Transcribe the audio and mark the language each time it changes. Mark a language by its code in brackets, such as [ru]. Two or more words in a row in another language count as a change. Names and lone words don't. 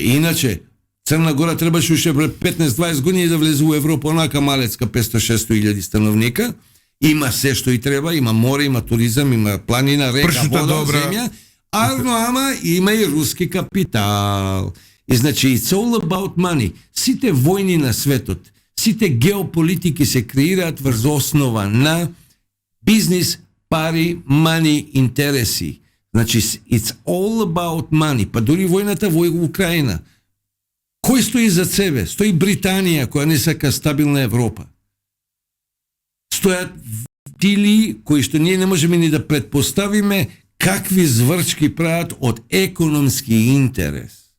[mk] Иначе Црна Гора требаше уште пред 15-20 години да влезе во Европа, онака малецка 500-600 илјади становника. Има се што и треба, има море, има туризам, има планина, река, вода, земја. Ама има и руски капитал. И значи, [en] it's all about money. [mk] Сите војни на светот, сите геополитики се креираат врз основа на бизнис, пари, money, интереси. Значи, [en] it's all about money. [mk] Па дури војната во Украина. Кој стои за себе? Стои Британија, која не сака стабилна Европа. Стојат тили кои што ние не можеме ни да предпоставиме какви зврчки прават од економски интерес.